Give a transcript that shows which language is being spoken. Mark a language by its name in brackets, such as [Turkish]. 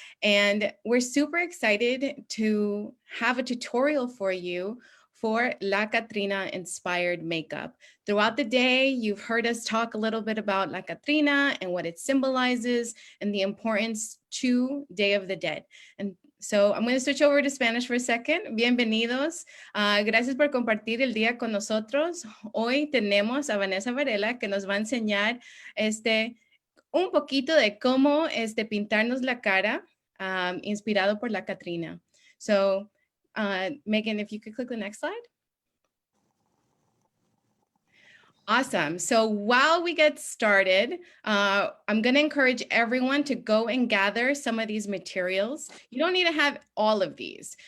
[English] And we're super excited to have a tutorial for you for La Catrina inspired makeup. Throughout the day, you've heard us talk a little bit about La Catrina and what it symbolizes and the importance to Day of the Dead. And so I'm going to switch over to Spanish for a second. [Spanish] Bienvenidos. Gracias por compartir el día con nosotros. Hoy tenemos a Vanessa Varela que nos va a enseñar un poquito de cómo pintarnos la cara inspirado por La Catrina. [English] So Megan, if you could click the next slide. Awesome. So while we get started, I'm going to encourage everyone to go and gather some of these materials. You don't need to have all of these.